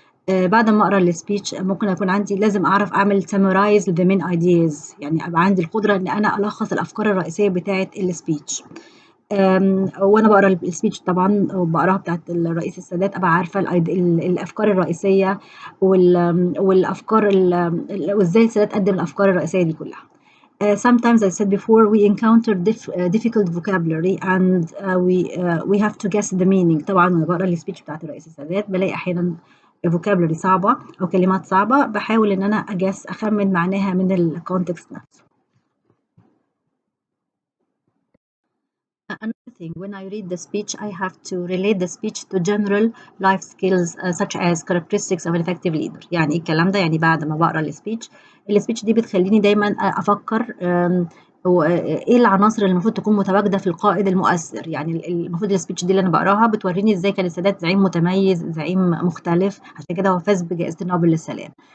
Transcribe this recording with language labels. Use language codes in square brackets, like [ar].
[ar] بعد ما اقرا السبيتش ممكن اكون عندي لازم اعرف اعمل [en] summarize the main ideas، [ar] يعني ابقى عندي القدره ان انا الخص الافكار الرئيسيه بتاعه السبيتش. وانا بقرا السبيتش طبعا وبقراها بتاعه الرئيس السادات ابقى عارفه الافكار الرئيسيه والافكار وازاي السادات قدم الافكار الرئيسيه دي كلها. [en] Sometimes I said before we encounter difficult vocabulary and we have to guess the meaning. [ar] طبعا وانا بقرا السبيتش بتاعت الرئيس السادات بلاقي احيانا vocabulary صعبة أو كلمات صعبة، بحاول إن أنا أخمن معناها من الكونتكست نفسه. [en] Another thing, when I read the speech, I have to relate the speech to general life skills such as characteristics of an effective leader. [ar] يعني الكلام ده يعني بعد ما بقرا السبيتش دي بتخليني دايما أفكر ايه العناصر اللي المفروض تكون متواجده في القائد المؤثر. يعني المفروض السبيتش دي اللي انا بقراها بتوريني ازاي كان السادات زعيم متميز، زعيم مختلف، عشان كده هو فاز بجائزه نوبل للسلام.